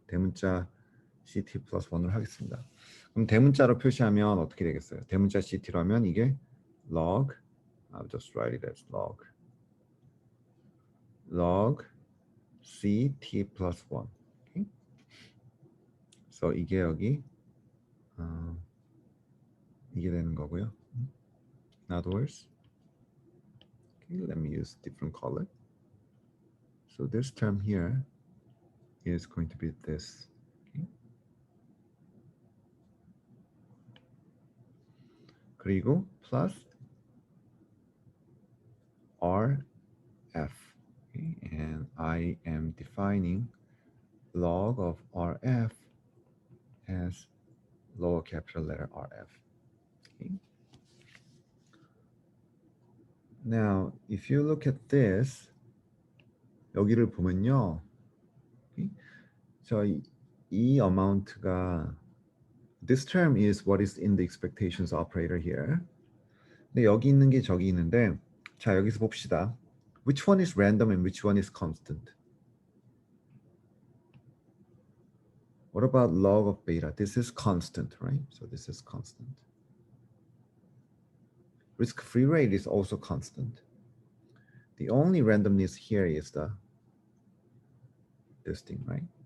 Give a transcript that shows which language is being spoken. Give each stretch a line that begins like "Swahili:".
Korean: 대문자 ct plus 1으로 하겠습니다. 그럼 대문자로 표시하면 어떻게 되겠어요? 대문자 ct로 하면 이게
English: log, I'll just write it as log ct plus 1. Okay?
Korean: So 이게 여기 이게 되는 거고요.
English: In other words, okay, let me use different color. So this term here is going to be this. Okay?
Korean: 그리고 plus rf.
English: Okay? And I am defining log of rf as lower capital letter rf. Okay? Now, if you look at this,
Korean: 여기를 보면요.
English: Okay?
Korean: 이 amount가,
English: this term is what is in the expectations operator here.
Korean: 근데 여기 있는 게 저기 있는데, 자, 여기서 봅시다.
English: Which one is random and which one is constant? What about log of beta? This is constant, right? So this is constant. Risk-free rate is also constant. The only randomness here is this thing, right?